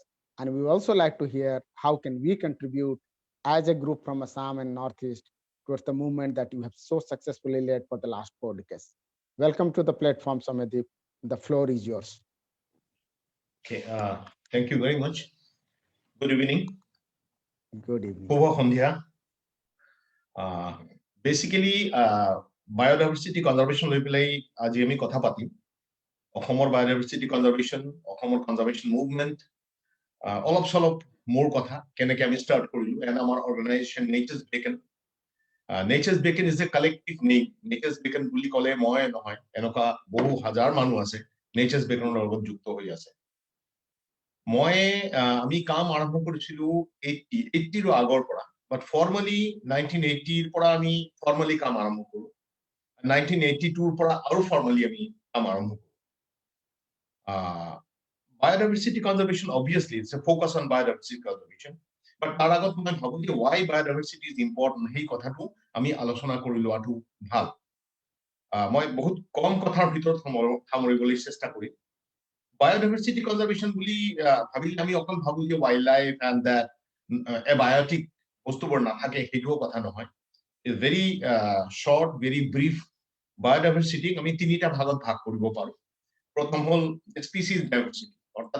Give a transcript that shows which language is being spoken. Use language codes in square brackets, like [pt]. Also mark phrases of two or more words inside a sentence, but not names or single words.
[en] And we also like to hear how can we contribute as a group from Assam and Northeast towards the movement that you have so successfully led for the last 4 decades. Welcome to the platform, Soumyadeep. The floor is yours. Okay. Thank you very much. Good evening. Good evening. [as] শুভ সন্ধ্যা. [en] Basically, biodiversity conservation [as] লৈ পেলাই আজি আমি কথা পাতিম অসমৰ [en] biodiversity conservation [as] অসমৰ [en] conservation movement [as] অলপ চলপ মোৰ কথা কেনেকৈ আমি ষ্টাৰ্ট কৰিলো and আমাৰ organization Nature's Beacon. [en] Nature's Beacon is a collective name. [as] Nature's Beacon বুলি ক'লে মই নহয় এনেকুৱা বহু হাজাৰ মানুহ আছে Nature's Beacon লগত যুক্ত হৈ আছে আমি কাম আৰম্ভ কৰিছিলো 80 ৰ আগৰ পৰা [en] but formally [as] 1980 ৰ পৰা আমি formally কাম আৰম্ভ কৰো 1982 ৰ পৰা আৰু formally আমি কাম আৰম্ভ কৰো [en] biodiversity conservation obviously it's a focus on biodiversity conservation [as] but তাৰ আগত মই ভাবো যে [en] why biodiversity is important [as] সেই কথাটো আমি আলোচনা কৰি লোৱাটো ভাল মই বহুত কম কথাৰ ভিতৰত সামৰিবলৈ চেষ্টা কৰিম [en] biodiversity conservation [as] বুলি ভাবিলে আমি অকল ভাবো যে [en] wild life and that abiotic [as] বস্তুবোৰ নাথাকে সেইটোও কথা নহয় [en] very short very brief [as] বায়োডাইভাৰ্চিটিক আমি তিনিটা ভাগত ভাগ কৰিব পাৰো প্ৰথম হল [en] species diversity [as] অৰ্থাৎ